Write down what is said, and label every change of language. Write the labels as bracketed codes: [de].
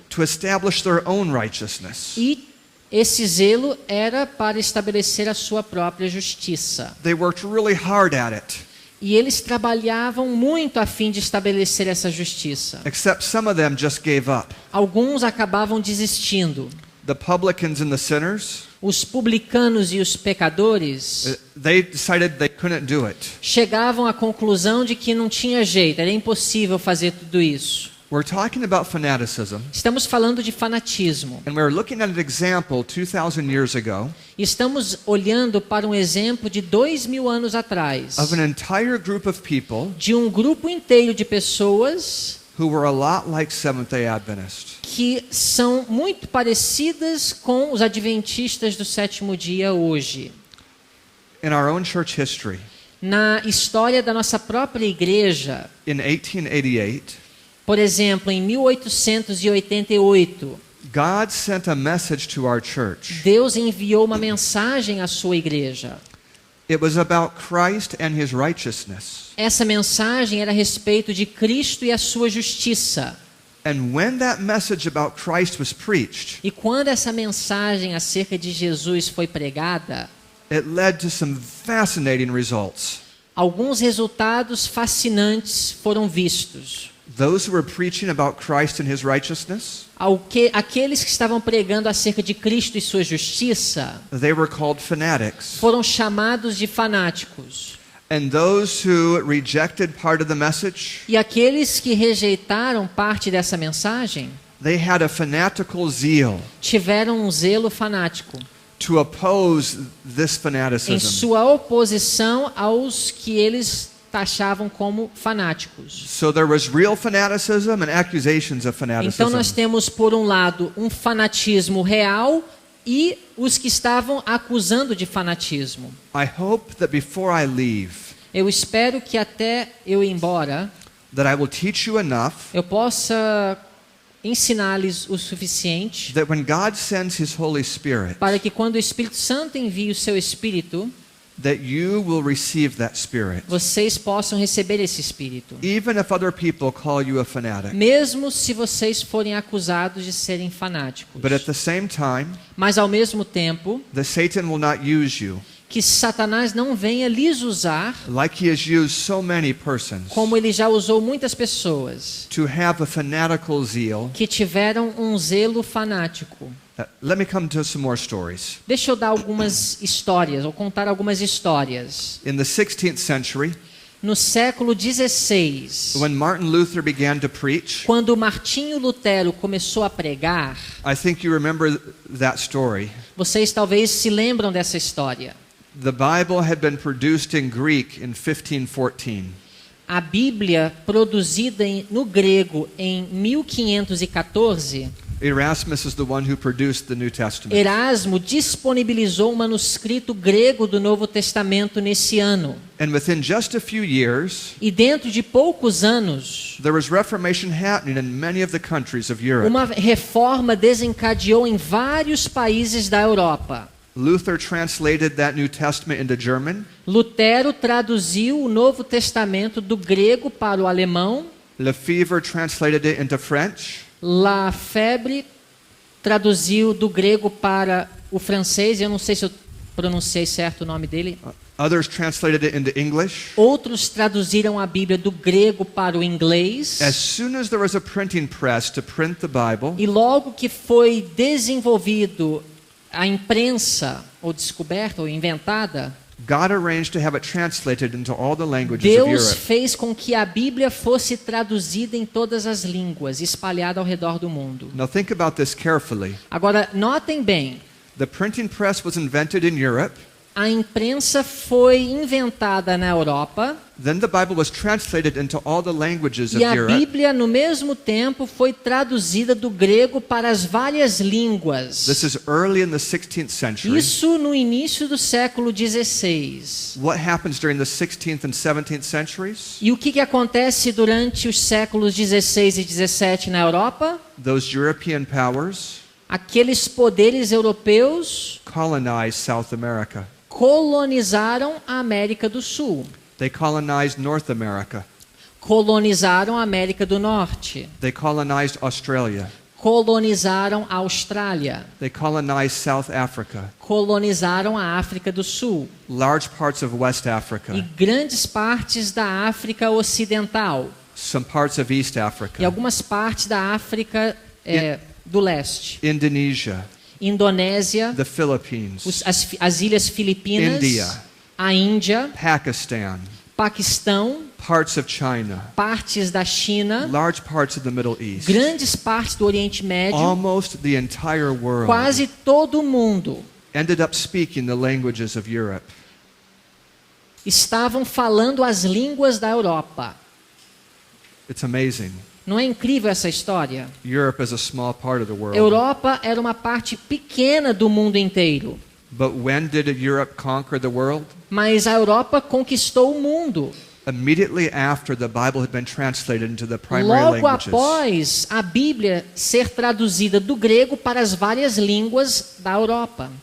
[en] to establish their own righteousness. [pt] e esse zelo era para estabelecer a sua própria justiça. [en] They worked really hard at it, [pt] E eles trabalhavam muito a fim de estabelecer essa justiça. [en] except some of them just gave up. [pt] Alguns acabavam desistindo. [en] The publicans and the sinners, [pt] Os publicanos e os pecadores [en] they decided they couldn't do it. [pt] chegavam à conclusão de que não tinha jeito, era impossível fazer tudo isso. [en] We're talking about fanaticism, [pt] Estamos falando de fanatismo. [en] and we're looking at an example 2,000 years ago [pt] Estamos olhando para um exemplo de 2000 anos atrás, [en] of an entire group of people [pt] de um grupo inteiro de pessoas [en] who were a lot like Seventh-day Adventists. [pt] que são muito parecidas com os adventistas do sétimo dia hoje. [en] In our own church history, [pt] Na história da nossa própria igreja, [en] in 1888, [pt] por exemplo, em 1888, [en] God sent a message to our church. [pt] Deus enviou uma mensagem à sua igreja. [en] It was about Christ and his righteousness. [pt] Essa mensagem era a respeito de Cristo e a sua justiça. [en] And when that message about Christ was preached, [pt] E quando essa mensagem acerca de Jesus foi pregada, [en] it led to some fascinating results. [pt] alguns resultados fascinantes foram vistos. [en] Those who were preaching about Christ and his righteousness, [pt] Aqueles que estavam pregando acerca de Cristo e sua justiça [en] they were called fanatics. [pt] foram chamados de fanáticos. [en] And those who rejected part of the message, [pt] E aqueles que rejeitaram parte dessa mensagem [en] they had a fanatical zeal [pt] tiveram um zelo fanático [en] to oppose this [pt] em [en] fanaticism. [pt] sua oposição aos que eles taxavam como fanáticos. [en] So there was real fanaticism and accusations of [pt] Então nós [en] fanaticism. [pt] temos, por um lado, um fanatismo real e os que estavam acusando de fanatismo. [en] I hope that before I leave, [pt] Eu espero que até eu ir embora, [en] that I will teach you enough [pt] eu possa ensinar-lhes o suficiente [en] that when God sends his Holy Spirit, [pt] para que quando o Espírito Santo envie o seu Espírito, [en] that you will receive that Spirit. [pt] vocês possam receber esse Espírito. [en] Even if other people call you a fanatic. [pt] Mesmo se vocês forem acusados de serem fanáticos. [en] But at the same time, [pt] Mas ao mesmo tempo, [en] that Satan will not use you [pt] que Satanás não venha lhes usar [en] like he has used so many persons [pt] como ele já usou muitas pessoas [en] to have a fanatical zeal. [pt] que tiveram um zelo fanático. [en] Let me come to some more stories. [pt] Deixa eu dar algumas histórias, ou contar algumas histórias. [en] In the 16th century, [pt] No século XVI, [en] when Martin Luther began to preach, [pt] quando Martinho Lutero começou a pregar, [en] I think you remember that story. [pt] vocês talvez se lembram dessa história. [en] The Bible had been produced in Greek in 1514. [pt] A Bíblia, produzida no grego em 1514, [en] Erasmus is the one who produced the New Testament. [pt] Erasmo disponibilizou um manuscrito grego do Novo Testamento nesse ano. [en] And within just a few years, [pt] E dentro de poucos anos, [en] there was Reformation happening in many of the countries of Europe. [pt] uma reforma desencadeou em vários países da Europa. [en] Luther translated that New Testament into German. [pt] Lutero traduziu o Novo Testamento do grego para o alemão. [en] Lefebvre translated it into French. [pt] Lefebvre traduziu do grego para o francês. Eu não sei se eu pronunciei certo o nome dele. [en] Others translated it into English. [pt] Outros traduziram a Bíblia do grego para o inglês. [en] As soon as there was a printing press to print the Bible, [pt] E logo que foi desenvolvido a imprensa, ou descoberta, ou inventada, [en] God arranged to have it translated into all the languages of [pt] Deus [en] Europe. [pt] fez com que a Bíblia fosse traduzida em todas as línguas, espalhada ao redor do mundo. [en] Now think about this carefully. [pt] Agora, notem bem, [en] The printing press was invented in Europe. [pt] a imprensa foi inventada na Europa [en] Then the Bible was translated into all the languages of [pt] e a [en] Europe. [pt] Bíblia, no mesmo tempo, foi traduzida do grego para as várias línguas. [en] This is early in the 16th century. [pt] Isso no início do século XVI. [en] What happens during the 16th and 17th centuries? [pt] E o que acontece durante os séculos XVI e XVII na Europa? [en] Those European powers [pt] Aqueles poderes europeus [en] colonized South America. [pt] colonizaram a América do Sul, [en] They colonized North America. [pt] colonizaram a América do Norte, [en] They colonized Australia. [pt] colonizaram a Austrália, [en] They colonized South Africa. [pt] colonizaram a África do Sul [en] Large parts of West [pt] e [en] Africa. [pt] grandes partes da África Ocidental [en] Some parts of East [pt] e [en] Africa. [pt] algumas partes da África do Leste, [en] Indonesia. [pt] Indonésia, [en] The Philippines. [pt] as Ilhas Filipinas, [en] India. [pt] a Índia, [en] Pakistan. [pt] Paquistão, [en] Parts of China. [pt] partes da China, [en] Large parts of the Middle East. [pt] grandes partes do Oriente Médio, [en] Almost the entire world [pt] quase todo mundo [en] ended up speaking the languages of Europe. [pt] estavam falando as línguas da Europa. [en] It's amazing. [pt] Não é incrível essa história? [en] Europe is a small part of the world. [pt] Europa era uma parte pequena do mundo inteiro, [en] But when did Europe conquer the world? [pt] mas a Europa conquistou o mundo. [en] Immediately after the Bible had been translated into the primary [pt] Logo [en] languages. [pt] após a Bíblia ser traduzida do grego para as várias línguas da Europa.